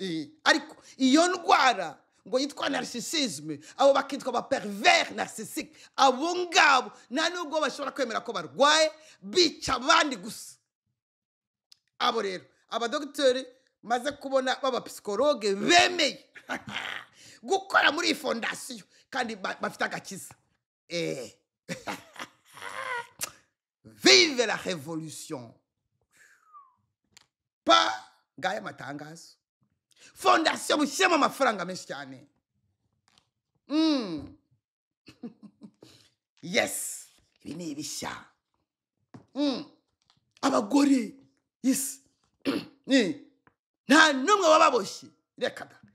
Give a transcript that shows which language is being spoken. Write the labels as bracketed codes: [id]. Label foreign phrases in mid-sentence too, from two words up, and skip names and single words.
[rw] Eh, ariko iyo ndwara ngo yitwa narcissisme, abo bakitwa ba [fr] pervers narcissique, [rw] abo ngabo nta nubwo bashobora kwemera ko barwaye, bica abandi gusa. Abo rero, abadogiteri maze kubona b'abapsikologe bemeye gukora muri iyi fondasiyo, kandi ba-, bafite agakiza. [fr] Eh. Vive la révolution. Pa, [rw] ngaya matangazo. Fondasiyo mushyiremo amafaranga menshi cyane. Mm. Yes, ibi ni ibishya. Mm. Abagore, yes. Eh. Nta n'umwe wababoshye. Reka da.